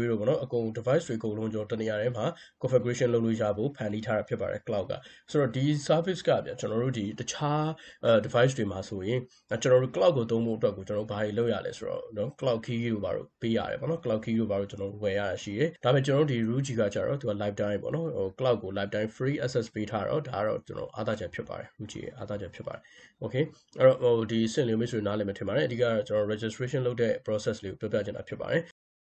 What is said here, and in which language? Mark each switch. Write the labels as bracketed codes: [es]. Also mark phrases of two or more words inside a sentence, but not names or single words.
[my] တို့ပေါ့နော်အကုန် device တွေအကုန်လုံးကျွန်တော်တနေရာထဲမှာ configuration လုပ်လို့ရဖို့ဖန်တီးထားတာဖြစ်ပါတယ် cloud ကဆိုတော့ဒီ service ကဗျကျွန်တော်တို့ဒီတခြား device တွေမှာဆိုရင်ကျွန်တော်တို့ cloud ကိုသုံးဖို့အတွက်ကိုကျွန်တော်တို့ဘာတွေလုပ်ရလဲဆိုတော့နော် [en] cloud key [my] တို့ဘာလို့ပေးရတယ်ပေါ့နော် [en] cloud key [my] တို့ဘာလို့ကျွန်တော်တို့ဝယ်ရတာရှိတယ်ဒါပေမဲ့ကျွန်တော်တို့ဒီ Ruijie ကကြတော့သူက lifetime ပေါ့နော်ဟို cloud ကို [en] lifetime free access [my] ပေးထားတော့ဒါကတော့ကျွန်တော်အားသာချက်ဖြစ်ပါတယ် Ruijie ရဲ့အားသာချက်ဖြစ်ပါတယ် okay အဲ့တော့ဟိုဒီစင်လေးမိတ်ဆွေနားလည်မယ်ထင်ပါတယ်အဓိကကျွန်တော် registration လုပ်တဲ့ process လေးကိုပြောပြချင်တာဖြစ်ပါတယ်